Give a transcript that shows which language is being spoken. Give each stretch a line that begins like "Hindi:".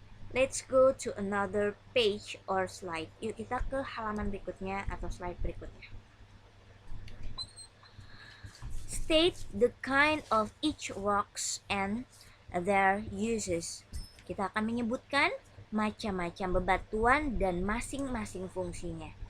English: Let's go to another page or slide.
Indonesian: Yuk kita ke halaman berikutnya atau slide berikutnya.
English: State the kind of each rocks and their uses.
Indonesian: Kita akan menyebutkan macam-macam bebatuan dan masing-masing fungsinya.